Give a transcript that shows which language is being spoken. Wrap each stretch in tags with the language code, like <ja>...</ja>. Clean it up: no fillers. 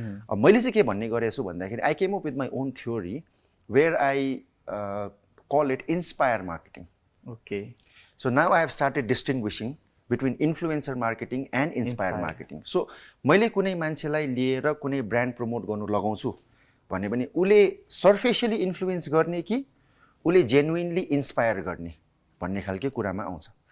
<ne>अब मैले चाहिँ के भन्ने गरेछु भन्दाखेरि</ne> <en>I came up with my own theory where I call it inspire marketing. Okay. So now I have started distinguishing between influencer marketing and inspire marketing.</en> <ne>So मैले कुनै मान्छेलाई लिएर कुनै ब्रान्ड प्रमोट गर्नु लगाउँछु भने पनि उले सर्फेसियली इन्फ्लुएन्स गर्ने कि उले जेन्युइनली इन्स्पायर गर्ने भन्ने खालको कुरामा आउँछ.</ne>